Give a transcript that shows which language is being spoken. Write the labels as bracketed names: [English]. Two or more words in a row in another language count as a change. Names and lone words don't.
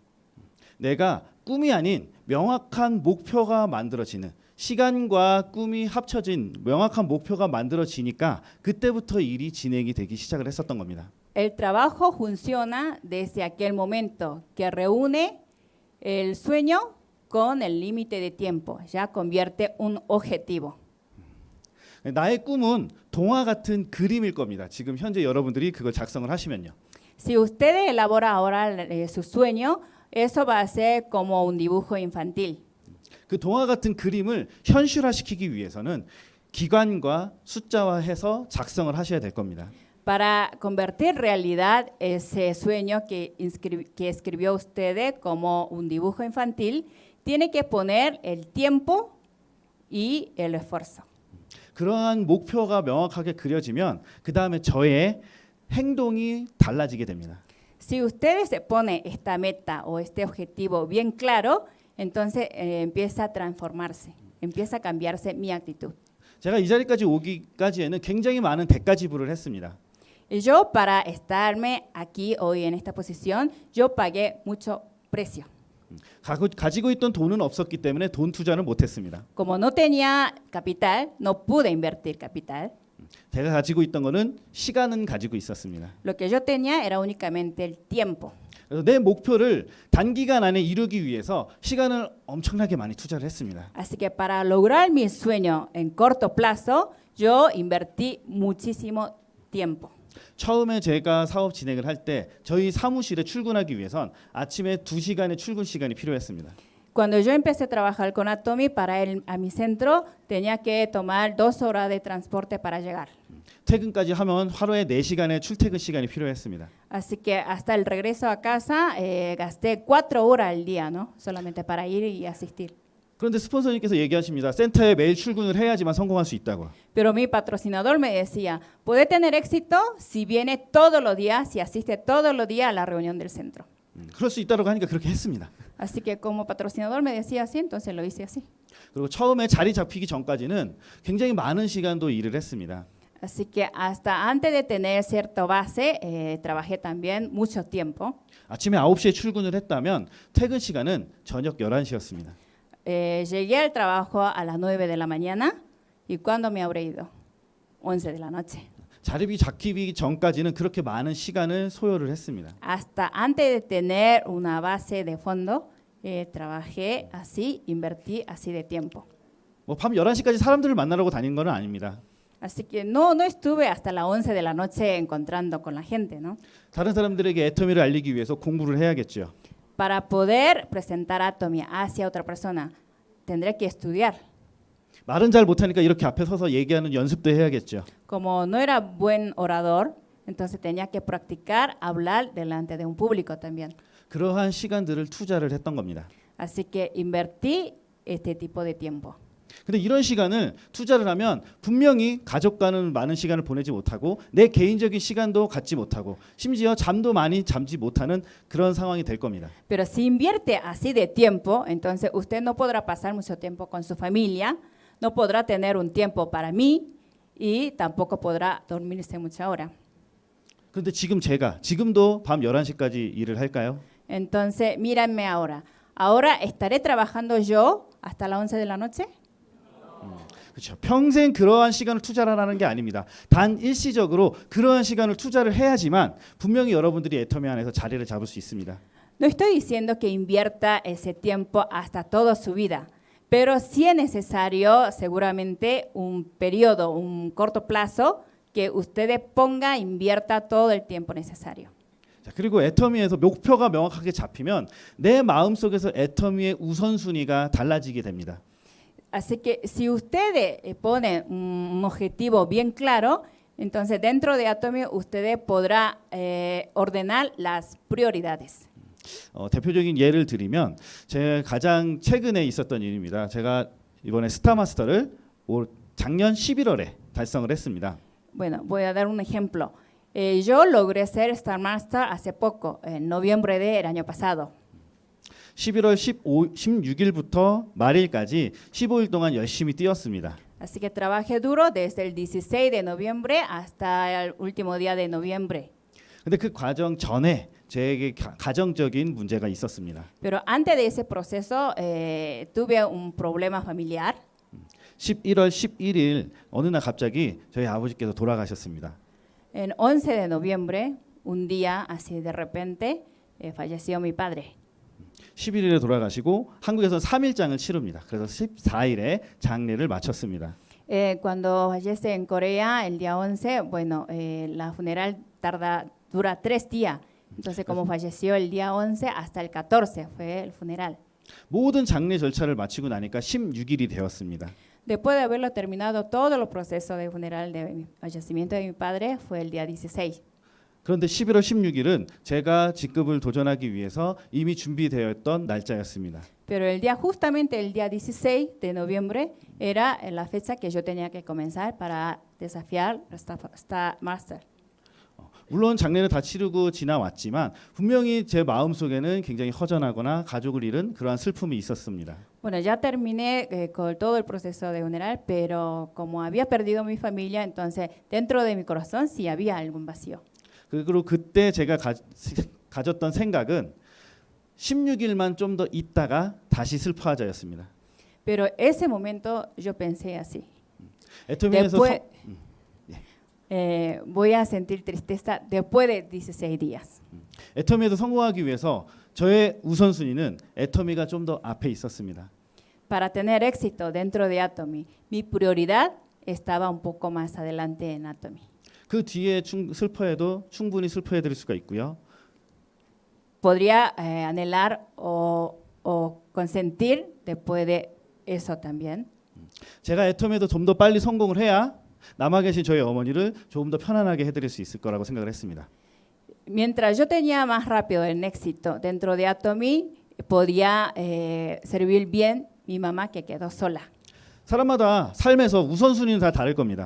[Korean] 내가 꿈이 아닌 명확한 목표가 만들어지는 시간과 꿈이 합쳐진 명확한 목표가 만들어지니까 그때부터 일이 진행이 되기 시작을 했었던 겁니다. [Spanish] El trabajo funciona desde aquel momento que reúne el sueño con el límite de tiempo, ya convierte un objetivo. [Korean] 나의 꿈은 동화 같은 그림일 겁니다. 지금 현재 여러분들이 그걸 작성을 하시면요. [Spanish] Si ustedes elaboran ahora su sueño, eso va a ser como un dibujo infantil. [Korean] 그 동화 같은 그림을 현실화시키기 위해서는 기관과 숫자화해서 작성을 하셔야 될 겁니다. [Spanish] Para convertir realidad ese sueño que escribió usted como un dibujo infantil, tiene que poner el tiempo y el esfuerzo. [Korean] 그러한 목표가 명확하게 그려지면 그 다음에 저의 행동이 달라지게 됩니다. [Spanish] Si ustedes se pone esta meta o este objetivo bien claro, entonces empieza a transformarse, empieza a cambiarse mi actitud. [Korean] 제가 이 자리까지 오기까지에는 굉장히 많은 대가 지불을 했습니다. [Spanish] Y yo para estarme aquí hoy en esta posición, yo pagué mucho precio. [Korean] 가지고 있던 돈은 없었기 때문에 돈 투자는 못했습니다. [Spanish] Como no tenía capital, no pude invertir capital. [Korean] 제가 가지고 있던 거는 시간은 가지고 있었습니다. [Spanish] Lo que yo tenía era únicamente el tiempo. [Korean] 그래서 내 목표를 단기간 안에 이루기 위해서 시간을 엄청나게 많이 투자를 했습니다. [Spanish] Así que para lograr mi sueño en corto plazo, yo invertí muchísimo tiempo. [Korean] 처음에 제가 사업 진행을 할 때 저희 사무실에 출근하기 위해선 아침에 2시간의 출근 시간이 필요했습니다. [Spanish] Cuando yo empecé a trabajar con Atomy, para ir a mi centro tenía que tomar 2 horas de transporte para llegar. [Korean] 퇴근까지 하면 하루에 4시간의 출퇴근 시간이 필요했습니다. [Spanish] Así que hasta el regreso a casa gasté 4 horas al día, ¿no? Solamente para ir y asistir. [Korean] 그런데 스폰서님께서 얘기하십니다. 센터에 매일 출근을 해야지만 성공할 수 있다고. [Spanish] Pero mi patrocinador me decía, puede tener éxito si viene todos los días, si asiste todos los días a la reunión del centro. [Korean] 그럴 수 있다고 하니까 그렇게 했습니다. [Spanish] Así que como patrocinador me decía así, entonces lo hice así. [Korean] 그리고 처음에 자리 잡히기 전까지는 굉장히 많은 시간도 일을 했습니다. [Spanish] Así que hasta antes de tener cierta base, trabajé también mucho tiempo. [Korean] 아침에 9시에 출근을 했다면 퇴근 시간은 저녁 11시였습니다. [Spanish] Llegué al trabajo a las 9 de la mañana y ¿cuándo me habré ido? 11 de la noche. [Korean] 자립이 잡히기 전까지는 그렇게 많은 시간을 소요를 했습니다. [Spanish] Hasta antes de tener una base de fondo, trabajé así, invertí así de tiempo. [Korean] 뭐밤 11시까지 사람들을 만나려고 다닌 건 아닙니다. [Spanish] Así que no estuve hasta las 11 de la noche encontrando con la gente, ¿no? [Korean] 다른 사람들에게 애터미를 알리기 위해서 공부를 해야겠죠. [Spanish] Para poder presentar Atomy hacia otra persona, tendré que estudiar. [Korean] 말은 잘 못하니까 이렇게 앞에 서서 얘기하는 연습도 해야겠죠. [Spanish] Como no era buen orador, entonces tenía que practicar hablar delante de un público también. [Korean] 그러한 시간들을 투자를 했던 겁니다. [Spanish] Así que invertí este tipo de tiempo. [Korean] 근데 이런 시간을 투자를 하면 분명히 가족과는 많은 시간을 보내지 못하고 내 개인적인 시간도 갖지 못하고 심지어 잠도 많이 잠지 못하는 그런 상황이 될 겁니다. [Spanish] Pero si invierte así de tiempo, entonces usted no podrá pasar mucho tiempo con su familia, no podrá tener un tiempo para mí y tampoco podrá dormirse mucha hora. [Korean] 그런데 지금도 밤 11시까지 일을 할까요? [Spanish] Entonces, mírenme ahora. ¿Ahora estaré trabajando yo hasta las 11 de la noche? [Korean] 그렇죠. 평생 그러한 시간을 투자하라는 게 아닙니다. 단 일시적으로 그러한 시간을 투자를 해야지만 분명히 여러분들이 애터미 안에서 자리를 잡을 수 있습니다. [Spanish] No estoy diciendo que invierta ese tiempo hasta toda su vida, pero sí es necesario seguramente un periodo, un corto plazo que ustedes ponga, invierta todo el tiempo necesario. [Korean] 자, 그리고 애터미에서 목표가 명확하게 잡히면 내 마음속에서 애터미의 우선순위가 달라지게 됩니다. [Spanish] Así que si ustedes ponen un objetivo bien claro, entonces dentro de Atomy ustedes podrán ordenar las prioridades. [Korean] 대표적인 예를 드리면 제 가장 최근에 있었던 일입니다. 제가 이번에 스타마스터를 작년 11월에 달성을 했습니다. [Spanish] Bueno, voy a dar un ejemplo. Yo logré ser Star Master hace poco, en noviembre del año pasado. [Korean] 11월 16일부터 말일까지 15일 동안 열심히 뛰었습니다. [Spanish] Así que trabajé duro desde el 16 de noviembre hasta el último día de noviembre. [Korean] 근데 그 과정 전에 제게 가정적인 문제가 있었습니다. [Spanish] Pero antes de ese proceso tuve un problema familiar. [Korean] 11월 11일 어느 날 갑자기 저희 아버지께서 돌아가셨습니다. [Spanish] En 11 de noviembre, un día así de repente, falleció mi padre. [Korean] 11일에 돌아가시고 한국에서는 3일장을 치릅니다. 그래서 14일에 장례를 마쳤습니다. [Spanish] Cuando fallece en Corea, el día 11, bueno, la funeral dura 3 días. Entonces, como falleció el día 11, hasta el 14 fue el funeral. [Korean] 모든 장례 절차를 마치고 나니까 16일이 되었습니다. [Spanish] Después de haberlo terminado todos los procesos de funeral de fallecimiento de mi padre, fue el día 16. [Korean] 그런데 11월 16일은 제가 직급을 도전하기 위해서 이미 준비되어 있던 날짜였습니다. [Spanish] Pero justamente el día 16 de noviembre era la fecha que yo tenía que comenzar para desafiar Star Master. [Korean] 물론 장례를 다 치르고 지나왔지만 분명히 제 마음속에는 굉장히 허전하거나 가족을 잃은 그러한 슬픔이 있었습니다. [Spanish] Bueno, ya terminé con todo el proceso de funeral, pero como había perdido mi familia, entonces dentro de mi corazón sí había algún vacío. [Korean] 그리고 그때 제가 가졌던 생각은 16일만 좀 더 있다가 다시 슬퍼하자였습니다. [Spanish] Pero ese momento yo pensé así. [Korean] 애터미에서 [Spanish] Después, voy a sentir tristeza después de 16 días. [Korean] 애터미에서 성공하기 위해서 저의 우선순위는 애터미가 좀 더 앞에 있었습니다. [Spanish] Para tener éxito dentro de Atomy, mi prioridad estaba un poco más adelante en Atomy. [Korean] 그 뒤에 슬퍼해도 충분히 슬퍼해드릴 수가 있고요. [Spanish] Podría anhelar o consentir después de eso también. [Korean] 제가 애터미에도 좀 더 빨리 성공을 해야 남아 계신 저희 어머니를 조금 더 편안하게 해드릴 수 있을 거라고 생각을 했습니다. [Spanish] Mientras yo tenía más rápido el éxito dentro de Atomy, podía servir bien mi mamá que quedó sola. [Korean] 사람마다 삶에서 우선순위는 다 다를 겁니다.